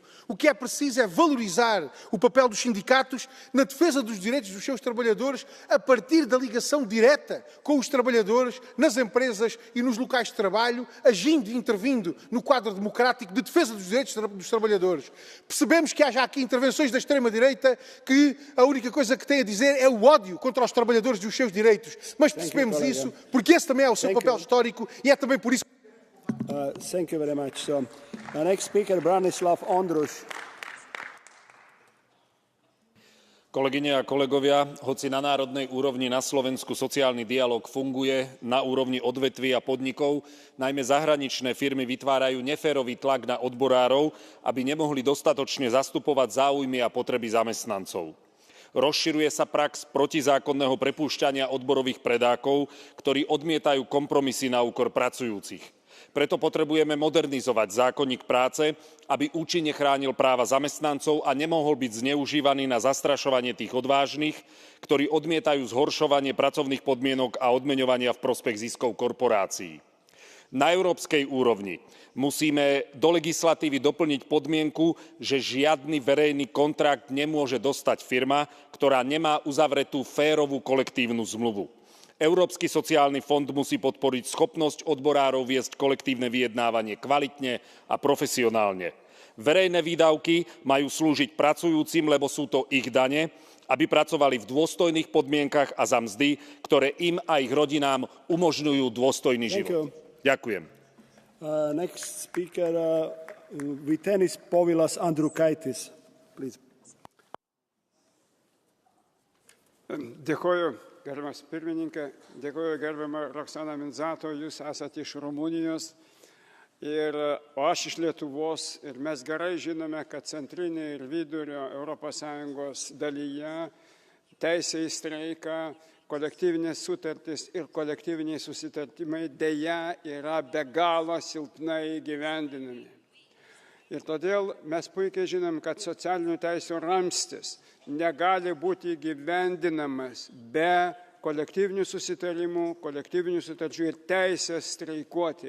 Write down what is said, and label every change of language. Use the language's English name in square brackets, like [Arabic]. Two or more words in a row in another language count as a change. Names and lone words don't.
[Portuguese] O que é preciso é valorizar o papel dos sindicatos na defesa dos direitos dos seus trabalhadores a partir da ligação direta com os trabalhadores nas empresas e nos locais de trabalho, agindo e intervindo no quadro democrático de defesa dos direitos dos trabalhadores. Percebemos que há já aqui intervenções da extrema-direita que a única coisa que têm a dizer é o ódio contra os trabalhadores e os seus direitos. Mas percebemos isso porque esse também é o seu papel histórico e é também por isso. [English] Thank you very much. So, next speaker, Branislav Ondruš. [Slovak] Kolegyne a kolegovia, hoci na národnej úrovni na Slovensku sociálny dialóg funguje, na úrovni odvetví a podnikov, najmä zahraničné firmy vytvárajú neférový tlak na odborárov, aby nemohli dostatočne zastupovať záujmy a potreby zamestnancov. Rozširuje sa prax protizákonného prepúšťania odborových predákov, ktorí odmietajú kompromisy na úkor pracujúcich. Preto potrebujeme modernizovať zákonník práce, aby účinne chránil práva zamestnancov a nemohol byť zneužívaný na zastrašovanie tých odvážnych, ktorí odmietajú zhoršovanie pracovných podmienok a odmeňovania v prospech ziskov korporácií. Na európskej úrovni musíme do legislatívy doplniť podmienku, že žiadny verejný kontrakt nemôže dostať firma, ktorá nemá uzavretú férovú kolektívnu zmluvu. Európsky sociálny fond musí podporiť schopnosť odborárov viesť kolektívne vyjednávanie kvalitne a profesionálne. Verejné výdavky majú slúžiť pracujúcim, lebo sú to ich dane, aby pracovali v dôstojných podmienkach a za mzdy, ktoré im a ich rodinám umožňujú dôstojný život. Ďakujem. [English] Next speaker, Vytenis Povilas Andriukaitis, please. [Lithuanian] Dėkoju, gerbiamas pirmininkė, dėkoju gerbiama Roksana Minzato, jūs esate iš Rumunijos, o aš iš Lietuvos ir mes gerai žinome, kad centrinė ir vidurio ES dalyje teisė į streiką, kolektyvinės sutartys ir kolektyviniai susitartimai dėja yra be galo silpnai įgyvendinami. Ir todėl mes puikiai žinom, kad socialinių teisių ramstis negali būti įgyvendinamas be kolektyvinių susitarimų, kolektyvinių sutarčių ir teisės streikuoti.